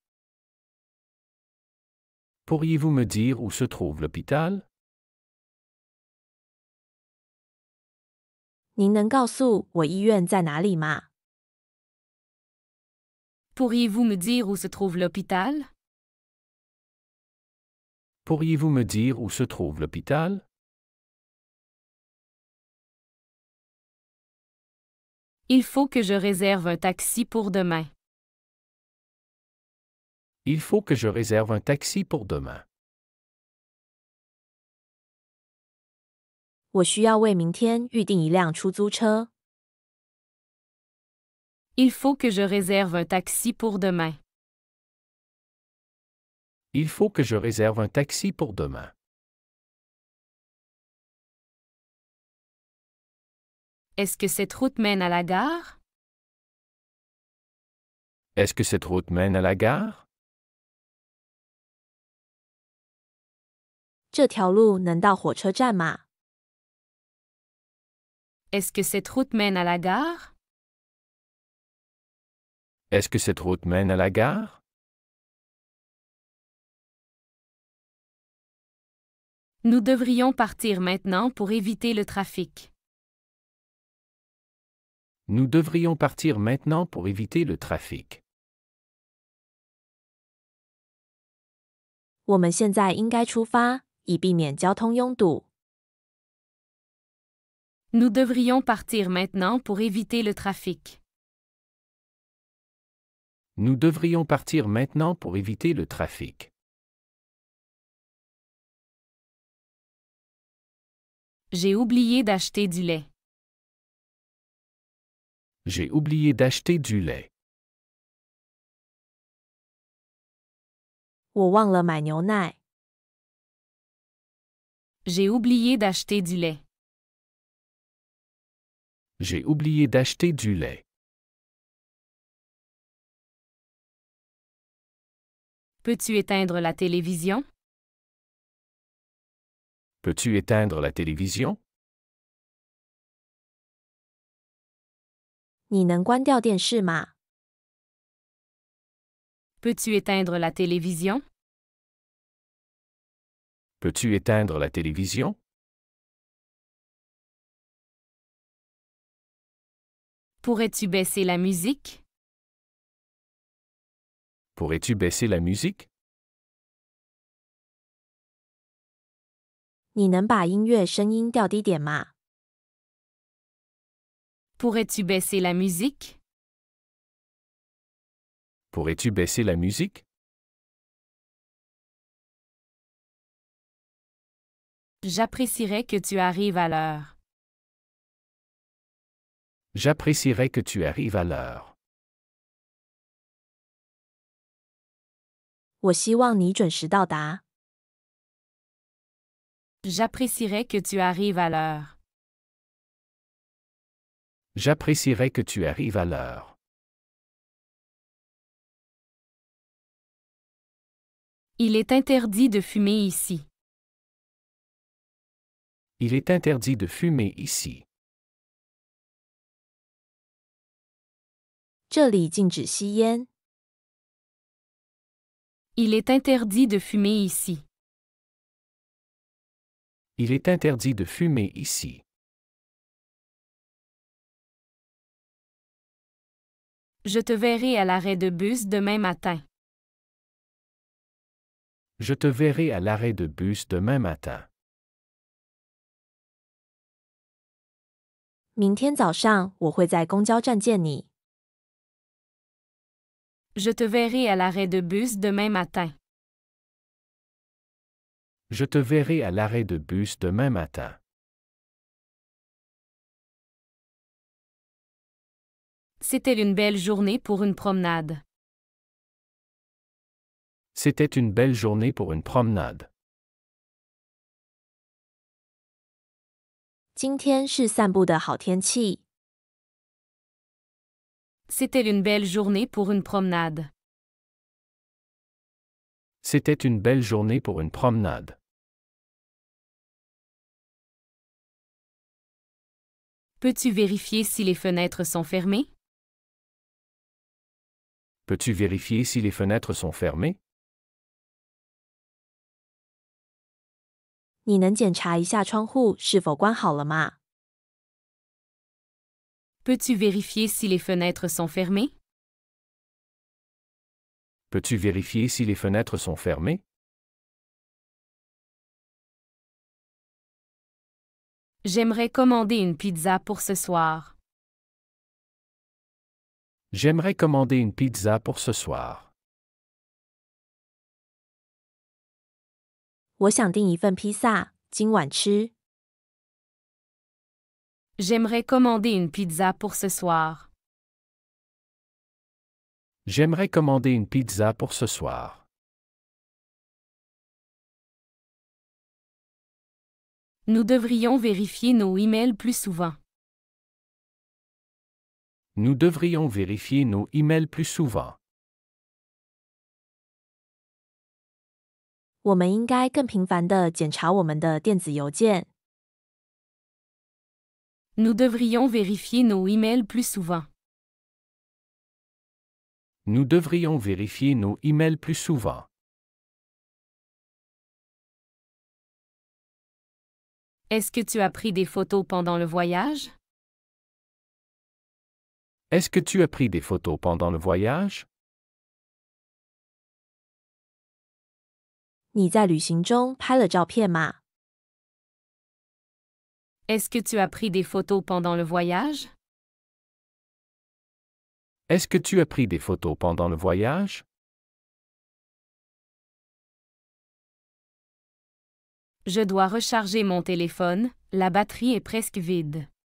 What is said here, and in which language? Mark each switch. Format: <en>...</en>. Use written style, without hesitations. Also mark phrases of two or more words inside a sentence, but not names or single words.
<fr>Pourriez-vous me dire où se trouve l'hôpital?</fr> <zh>您能告诉我医院在哪里吗？</zh> <fr>Pourriez-vous me dire où se trouve l'hôpital? Pourriez-vous me dire où se trouve l'hôpital? Il faut que je réserve un taxi pour demain. Il faut que je réserve un taxi pour demain.</fr> <zh>我需要为明天预订一辆出租车。</zh> <fr>Il faut que je réserve un taxi pour demain. Il faut que je réserve un taxi pour demain. Est-ce que cette route mène à la gare? Est-ce que cette route mène à la gare?</fr> <zh>这条路能到火车站吗？</zh> <fr>Est-ce que cette route mène à la gare? Est-ce que cette route mène à la gare? Nous devrions partir maintenant pour éviter le trafic. Nous devrions partir maintenant pour éviter le trafic.</fr> <zh>我们现在应该出发，以避免交通拥堵。</zh> <fr>Nous devrions partir maintenant pour éviter le trafic. Nous devrions partir maintenant pour éviter le trafic. J'ai oublié d'acheter du lait. J'ai oublié d'acheter du lait.</fr> <zh>我忘了买牛奶。</zh> <fr>J'ai oublié d'acheter du lait. J'ai oublié d'acheter du lait. Peux-tu éteindre la télévision? Peux-tu éteindre la télévision?</fr> <zh>你能关掉电视吗？</zh> <fr>Peux-tu éteindre la télévision? Peux-tu éteindre la télévision? Pourrais-tu baisser la musique? Pourrais-tu baisser la musique?</fr> <zh>你能把音乐声音调低点吗？</zh> <fr>Pourrais-tu baisser la musique? Pourrais-tu baisser la musique? J'apprécierais que tu arrives à l'heure. J'apprécierais que tu arrives à l'heure.</fr> <zh>我希望你准时到达。</zh> <fr>J'apprécierais que tu arrives à l'heure. J'apprécierais que tu arrives à l'heure. Il est interdit de fumer ici. Il est interdit de fumer ici.</fr> <zh>这里禁止吸烟。</zh> <fr>Il est interdit de fumer ici. Il est interdit de fumer ici. Je te verrai à l'arrêt de bus demain matin. Je te verrai à l'arrêt de bus demain matin.</fr> <zh>明天早上我会在公交站见你。</zh> <fr>Je te verrai à l'arrêt de bus demain matin. Je te verrai à l'arrêt de bus demain matin. C'était une belle journée pour une promenade. C'était une belle journée pour une promenade.</fr> <zh>今天是散步的好天气。</zh> <fr>C'était une belle journée pour une promenade. C'était une belle journée pour une promenade. Peux-tu vérifier si les fenêtres sont fermées? Peux-tu vérifier si les fenêtres sont fermées?</fr> <zh>你能检查一下窗户是否关好了吗？</zh> <fr>Peux-tu vérifier si les fenêtres sont fermées? Peux-tu vérifier si les fenêtres sont fermées? J'aimerais commander une pizza pour ce soir. J'aimerais commander une pizza pour ce soir.</fr> <zh>我想订一份披萨，今晚吃。</zh> <fr>J'aimerais commander une pizza pour ce soir. J'aimerais commander une pizza pour ce soir. Nous devrions vérifier nos emails plus souvent. Nous devrions vérifier nos emails plus souvent.</fr> <zh>我们应该更频繁地检查我们的电子邮件。</zh> <fr>Nous devrions vérifier nos emails plus souvent. Nous devrions vérifier nos emails plus souvent. Est-ce que tu as pris des photos pendant le voyage? Est-ce que tu as pris des photos pendant le voyage?</fr> <zh>你在旅行中拍了照片吗？</zh> <fr>Est-ce que tu as pris des photos pendant le voyage? Est-ce que tu as pris des photos pendant le voyage? Je dois recharger mon téléphone, la batterie est presque vide.</fr>